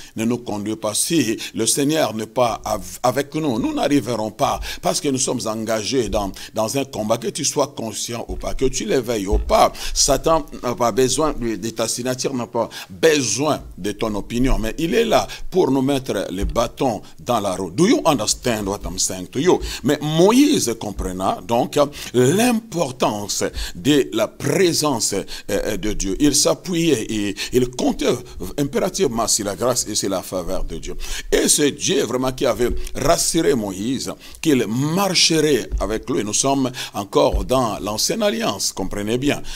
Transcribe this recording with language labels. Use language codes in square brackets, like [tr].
[fr] ne nous conduit pas, si le Seigneur n'est pas avec nous, nous n'arriverons pas, parce que nous sommes engagés dans un combat, que tu sois conscient ou pas, que tu l'éveilles ou pas. Satan n'a pas besoin de ta signature, n'a pas besoin de ton opinion, mais il est là pour nous mettre les bâtons dans la roue. [en] Do you understand what I'm saying to you? [fr] Mais Moïse comprenant donc l'importance de la présence de Dieu. Il s'appuyait et il comptait impérativement sur la grâce et sur la faveur de Dieu. Et c'est Dieu vraiment qui avait rassuré Moïse qu'il marcherait avec lui. Nous sommes encore dans l'ancienne alliance, comprenez bien.